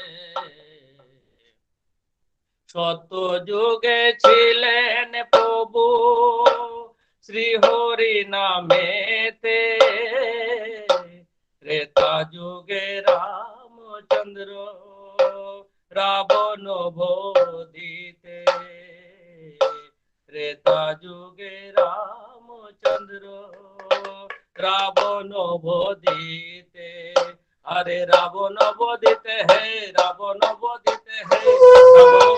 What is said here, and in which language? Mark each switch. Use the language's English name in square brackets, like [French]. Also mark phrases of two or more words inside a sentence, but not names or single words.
[Bangla] সত্য যুগে ছিলেন প্রভু শ্রী হরি নামেতে, ত্রেতা যুগে রামচন্দ্র রাবণ বধিতে, ত্রেতা যুগে রামচন্দ্র রাবণ বদিতে, [Hindi] अरे रावण बदिते है, रावण बदिते है, रावण